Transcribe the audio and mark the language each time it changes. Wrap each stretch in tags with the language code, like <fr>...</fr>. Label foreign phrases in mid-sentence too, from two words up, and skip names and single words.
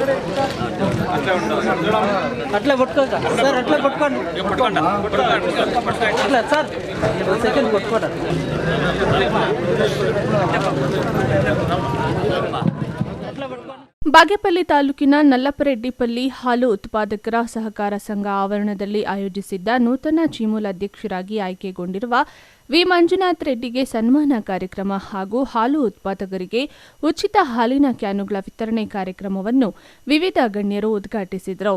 <te>అట్లా కొట్టుకోక సార్, అట్లా కొట్టుకోండి అట్లా సార్, సెకండ్ కొట్టుకోండి.</te> <kn>ಬಾಗೇಪಲ್ಲಿ ತಾಲೂಕಿನ ನಲ್ಲಪರೆಡ್ಡಿಪಲ್ಲಿ ಹಾಲು ಉತ್ಪಾದಕರ ಸಹಕಾರ ಸಂಘ ಆವರಣದಲ್ಲಿ ಆಯೋಜಿಸಿದ್ದ ನೂತನ ಚೀಮೂಲ್ ಅಧ್ಯಕ್ಷರಾಗಿ ಆಯ್ಕೆಗೊಂಡಿರುವ ವಿ ಮಂಜುನಾಥ್ ರೆಡ್ಡಿಗೆ ಸನ್ಮಾನ ಕಾರ್ಯಕ್ರಮ ಹಾಗೂ ಹಾಲು ಉತ್ಪಾದಕರಿಗೆ ಉಚಿತ ಹಾಲಿನ ಕ್ಯಾನುಗಳ ವಿತರಣೆ ಕಾರ್ಯಕ್ರಮವನ್ನು ವಿವಿಧ ಗಣ್ಯರು ಉದ್ಘಾಟಿಸಿದರು.</kn>